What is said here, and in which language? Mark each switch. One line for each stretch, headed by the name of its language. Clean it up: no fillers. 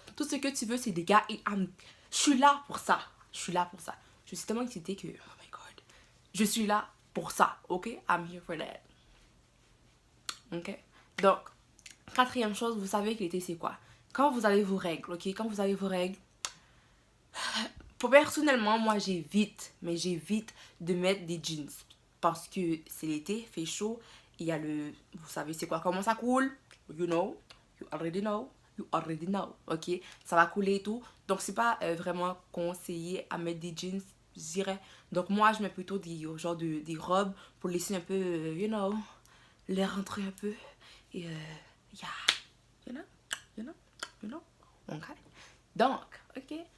French: Tout ce que tu veux c'est des gars et je suis là pour ça. Je suis tellement excitée que,
English: oh my god,
French: je suis là pour ça, ok?
English: I'm here for that.
French: Ok? Donc, quatrième chose, vous savez que l'été c'est quoi? Quand vous avez vos règles, ok? Quand vous avez vos règles, personnellement, moi j'évite de mettre des jeans. Parce que c'est l'été, fait chaud, il y a le... Vous savez c'est quoi? Comment ça coule?
English: You know, you already know, ok?
French: Ça va couler et tout. Donc c'est pas vraiment conseillé à mettre des jeans, je dirais. Donc moi je mets plutôt des robes pour laisser un peu,
English: you know,
French: l'air rentrer un peu.
English: Et yeah, you know, ok? Donc, ok?